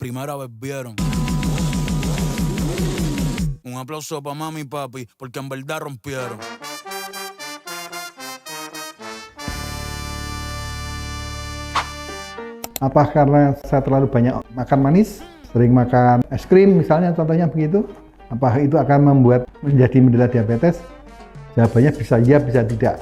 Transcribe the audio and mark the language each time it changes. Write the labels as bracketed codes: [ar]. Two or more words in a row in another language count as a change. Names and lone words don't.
[es] primera vez vieron. Un aplauso para mami y papi, porque en verdad rompieron. [id] Apa karena saya terlalu banyak makan manis, sering makan es krim misalnya, contohnya begitu? Apakah itu akan membuat menjadi menderita diabetes? Jawabannya bisa iya, bisa tidak.